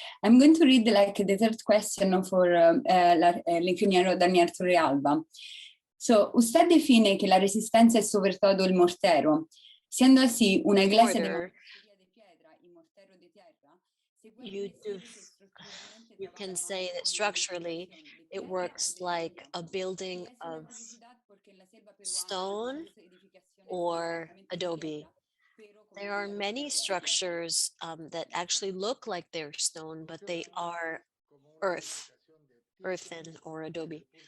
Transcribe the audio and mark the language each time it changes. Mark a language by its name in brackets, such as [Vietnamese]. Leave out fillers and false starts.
[English] I'm going to read like the third question for l'ingeniero Daniel Torrealba. [Spanish] So, usted define que la resistencia es sobre todo el mortero, siendo así una iglesia de mampostería de piedra y mortero de tierra. [English] You can say that structurally it works like a building of stone or adobe. There are many structures that actually look like they're stone, but they are earthen or adobe.